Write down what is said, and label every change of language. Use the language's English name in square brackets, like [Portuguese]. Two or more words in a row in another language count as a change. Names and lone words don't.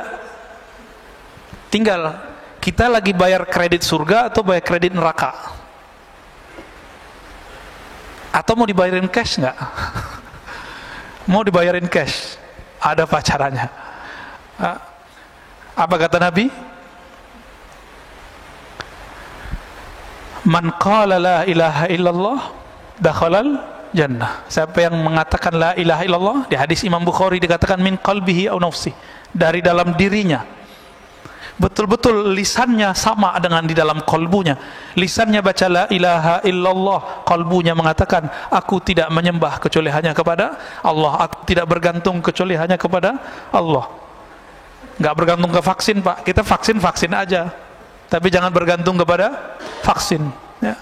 [Indonesian] Tinggal kita lagi bayar kredit surga atau bayar kredit neraka. Atau mau dibayarin cash nggak? Mau dibayarin cash? Ada pacarannya. Apa kata Nabi? [Arabic] من قال لا إله إلا الله دخل الجنة. [Indonesian] Siapa yang mengatakan [Arabic] لا إله إلا الله, [Indonesian] di hadis Imam Bukhari dikatakan [Arabic] من قلبه أو نفسه, [Indonesian] dari dalam dirinya. Betul-betul lisannya sama dengan di dalam kolbunya. Lisannya baca [Arabic] لا إله إلا الله, [Indonesian] kolbunya mengatakan aku tidak menyembah kecuali hanya kepada Allah, aku tidak bergantung kecuali hanya kepada Allah. Nggak bergantung ke vaksin, Pak. Kita vaksin aja, tapi jangan bergantung kepada vaksin ya.